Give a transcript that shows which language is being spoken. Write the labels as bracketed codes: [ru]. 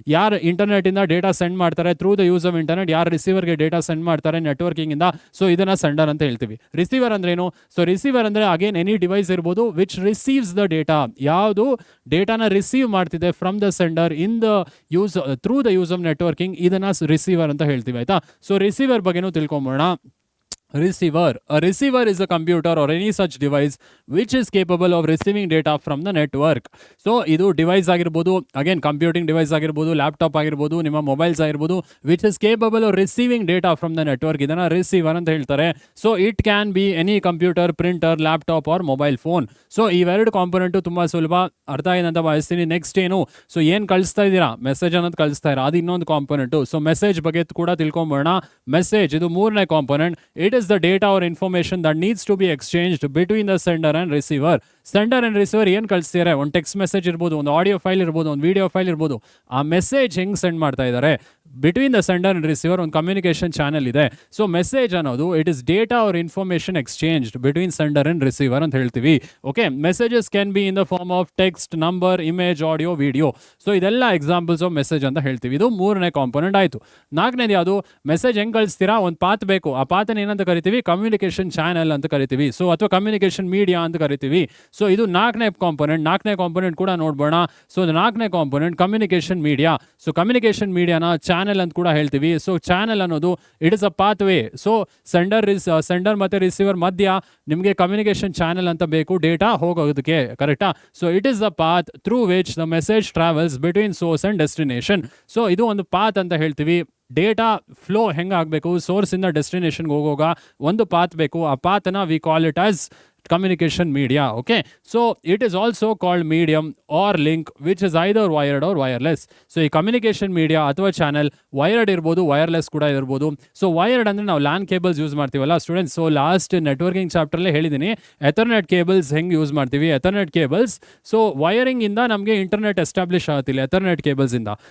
[kn] ಯಾರು ಇಂಟರ್ನೆಟಿಂದ data send ಮಾಡ್ತಾರೆ [en] through the use of internet, [kn] ಯಾರು ರಿಸೀವರ್ಗೆ ಡೇಟಾ ಸೆಂಡ್ ಮಾಡ್ತಾರೆ ನೆಟ್ವರ್ಕಿಂಗಿಂದ, ಸೊ ಇದನ್ನ ಸೆಂಡರ್ ಅಂತ ಹೇಳ್ತೀವಿ. ರಿಸೀವರ್ ಅಂದ್ರೇನು? ಸೊ ರಿಸೀವರ್ ಅಂದರೆ ಅಗೇನ್ ಎನಿ ಡಿವೈಸ್ ಇರ್ಬೋದು [en] Which receives the data. [kn] ಯಾವುದು ಡೇಟಾನ ರಿಸೀವ್ ಮಾಡ್ತಿದೆ [en] from the sender in the use through the use of networking, [kn] ಇದನ್ನ ರಿಸೀವರ್ ಅಂತ ಹೇಳ್ತೀವಿ. ಆಯ್ತಾ? ಸೊ ರಿಸೀವರ್ ಬಗ್ಗೆನೂ ತಿಳ್ಕೊಂಬೋಣ. [en] Receiver. A receiver is a computer or any such device which is capable of receiving data from the network. [kn] So ಇದು device ಆಗಿರ್ಬೋದು, again computing device ಆಗಿರ್ಬೋದು, laptop ಆಗಿರ್ಬೋದು, ನಿಮ್ಮ ಮೊಬೈಲ್ಸ್ ಆಗಿರ್ಬೋದು, [en] which is capable of receiving data from the network, [kn] ಇದನ್ನ receiver ಅಂತ ಹೇಳ್ತಾರೆ. [en] So it can be any computer, printer, laptop or mobile phone. [kn] So ಇವೆರಡು ಕಾಂಪೊನೆಂಟು ತುಂಬಾ ಸುಲಭ, ಅರ್ಥ ಆಗಿದೆ ಅಂತ ಭಾವಿಸ್ತೀನಿ. ನೆಕ್ಸ್ಟ್ ಏನು, ಸೊ ಏನು ಕಳಿಸ್ತಾ ಇದ್ದೀರಾ, ಮೆಸೇಜ್ ಅನ್ನೋದು ಕಳಿಸ್ತಾ ಇರ, ಅದು ಇನ್ನೊಂದು ಕಾಂಪೊನೆಂಟು. ಸೊ ಮೆಸೇಜ್ ಬಗ್ಗೆ ಕೂಡ ತಿಳ್ಕೊಂಬೋಣ. ಮೆಸೇಜ್ ಇದು ಮೂರನೇ component. [en] It is the data or information that needs to be exchanged between the sender and receiver. [kn] Sender and receiver ಏನು ಕಳಿಸ್ತಾರೆ, ಒಂದು ಟೆಕ್ಸ್ಟ್ ಮೆಸೇಜ್ ಇರ್ಬೋದು, ಒಂದು ಆಡಿಯೋ ಫೈಲ್ ಇರ್ಬೋದು, ಒಂದು ವಿಡಿಯೋ ಫೈಲ್ ಇರ್ಬೋದು. ಆ ಮೆಸೇಜ್ ಹೆಂಗೆ ಸೆಂಡ್ ಮಾಡ್ತಾ ಇದ್ದಾರೆ, [en] between the sender and receiver [kn] ಒಂದು ಕಮ್ಯುನಿಕೇಷನ್ ಚಾನಲ್ ಇದೆ. [en] so message ಅನ್ನೋದು it is data or information exchanged between sender and receiver [kn] ಅಂತ ಹೇಳ್ತೀವಿ. [en] Okay, messages can be in the form of text, number, image, audio, video. [kn] So ಇದೆಲ್ಲ [en] examples of message [kn] ಅಂತ ಹೇಳ್ತೀವಿ. ಇದು ಮೂರನೇ component ಆಯಿತು. ನಾಲ್ಕನೇದು ಯಾವುದು, ಮೆಸೇಜ್ ಹೆಂಗೆ ಕಳಿಸ್ತೀರಾ, ಒಂದು ಪಾತ್ ಬೇಕು. ಆ ಪಾತನ ಏನಂತ ಕರಿತೀವಿ, ಕಮ್ಯುನಿಕೇಷನ್ ಚಾನಲ್ ಅಂತ ಕರಿತೀವಿ. ಸೊ ಅಥವಾ ಕಮ್ಯುನಿಕೇಷನ್ ಮೀಡಿಯಾ ಅಂತ ಕರಿತೀವಿ. ಸೊ ಇದು ನಾಲ್ಕನೇ ಕಾಂಪೊನೆಂಟ್ ಕೂಡ ನೋಡ್ಬೋಣ. ಸೊ ನಾಲ್ಕನೇ component communication media. So communication ಮೀಡಿಯಾನ channel ಅಂತ ಕೂಡ ಹೇಳ್ತೀವಿ. ಸೊ ಚಾನಲ್ ಅನ್ನೋದು [en] It is a pathway. [kn] So sender ಮತ್ತೆ ರಿಸೀವರ್ ಮಧ್ಯ ನಿಮಗೆ ಕಮ್ಯುನಿಕೇಷನ್ ಚಾನಲ್ ಅಂತ ಬೇಕು ಡೇಟಾ ಹೋಗೋದಕ್ಕೆ, ಕರೆಕ್ಟಾ? [en] So it is the path through which the message travels between source and destination. [kn] So ಇದು ಒಂದು ಪಾತ್ ಅಂತ ಹೇಳ್ತೀವಿ. ಡೇಟಾ ಫ್ಲೋ ಹೆಂಗಾಗಬೇಕು, ಸೋರ್ಸಿಂದ ಡೆಸ್ಟಿನೇಷನ್ಗೆ ಹೋಗೋಗ ಒಂದು ಪಾತ್ ಬೇಕು. ಆ ಪಾತನ [en] We call it as communication media. Okay, so it is also called medium or link which is either wired or wireless. [kn] So ಈ communication media ಅಥವಾ channel wired ಇರ್ಬೋದು, ವೈರ್ಲೆಸ್ ಕೂಡ ಇರ್ಬೋದು. ಸೊ ವೈರ್ಡ್ ಅಂದರೆ ನಾವು ಲ್ಯಾನ್ ಕೇಬಲ್ಸ್ ಯೂಸ್ ಮಾಡ್ತೀವಲ್ಲ students. So last networking ಚಾಪ್ಟರ್ಲೇ ಹೇಳಿದ್ದೀನಿ ಎಥರ್ನೆಟ್ cables ಹೆಂಗೆ ಯೂಸ್ ಮಾಡ್ತೀವಿ. ಎಥರ್ನೆಟ್ ಕೇಬಲ್ಸ್, ಸೊ ವೈರಿಂಗ್ ಇಂದ ನಮಗೆ ಇಂಟರ್ನೆಟ್ ಎಸ್ಟಾಬ್ಲಿಷ್ ಆಗುತ್ತಿಲ್ಲ ಎಥರ್ನೆಟ್ ಕೇಬಲ್ಸ್ ಇಂದ.